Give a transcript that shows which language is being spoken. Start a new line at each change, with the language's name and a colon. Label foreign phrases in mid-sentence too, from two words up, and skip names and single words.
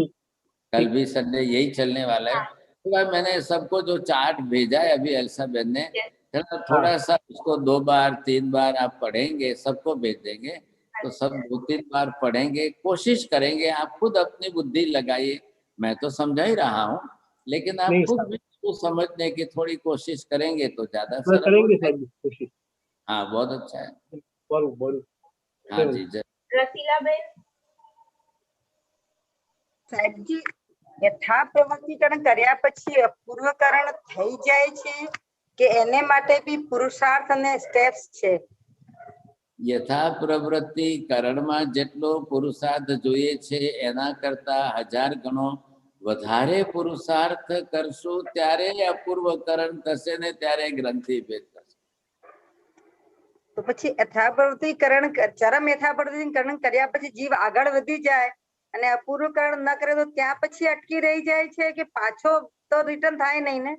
Hindi: कल भी संडे यही चलने वाला है। तो भाई मैंने सबको जो चार्ट भेजा है अभी एल्सा बेन ने, थोड़ा सा उसको 2 बार 3 बार आप पढ़ेंगे, सबको भेज देंगे तो सब 2-3 बार पढ़ेंगे, कोशिश करेंगे। आप खुद अपनी बुद्धि लगाइए, मैं तो समझा ही रहा हूँ, लेकिन आप खुद भी उसको समझने की थोड़ी कोशिश करेंगे तो ज्यादा करेंगे। हाँ, बहुत अच्छा है। हाँ जी, रसीला बेन।
Gujarati: સાહેબ જી, યથા પ્રવૃત્તિકરણ કર્યા પછી અપૂર્વકરણ થઈ જાય છે કે એને માટે બી પુરુષાર્થ અને સ્ટેપ્સ છે? યથા પ્રવૃત્તિ કરણ માં જેટલો પુરુષાર્થ જોઈએ છે એના કરતા 1000 ગણો વધારે પુરુષાર્થ કરશો ત્યારે અપૂર્વકરણ થશે ને ત્યારે ગ્રંથિ ભેદ થશે। તો પછી યથાપ્રવૃત્તિકરણ ચરમ યથાપ્રવૃત્તિકરણ કર્યા પછી જીવ આગળ વધી જાય અને અપૂર્વકરણ ન કરે તો ત્યાં પછી અટકી રહી જાય છે કે પાછો તો રિટર્ન થાય નહીં ને?